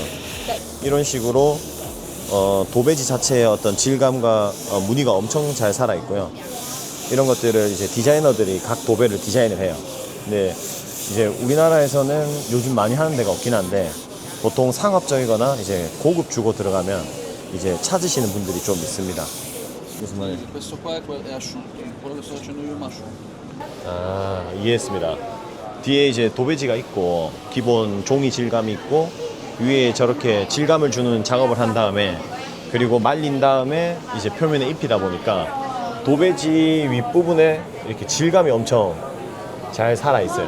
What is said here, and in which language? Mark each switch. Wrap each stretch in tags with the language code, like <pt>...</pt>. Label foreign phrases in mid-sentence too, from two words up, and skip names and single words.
<ko>이런 식으로 도배지 자체의 어떤 질감과 무늬가 엄청 잘 살아있고요. 이런 것들을 이제 디자이너들이 각 도배를 디자인을 해요. 근데 이제 우리나라에서는 요즘 많이 하는 데가 없긴 한데, 보통 상업적이거나 이제 고급 주고 들어가면 이제 찾으시는 분들이 좀 있습니다. 무슨 말이에요?</ko> <it>Questo qua è asciutto, quello che sto facendo io è asciutto.</it> <ko>아, 이해했습니다. 뒤에 이제 도배지가 있고 기본 종이 질감이 있고 위에 저렇게 질감을 주는 작업을 한 다음에, 그리고 말린 다음에 이제 표면에 입히다 보니까 도배지 윗부분에 이렇게 질감이 엄청 잘 살아 있어요.</ko>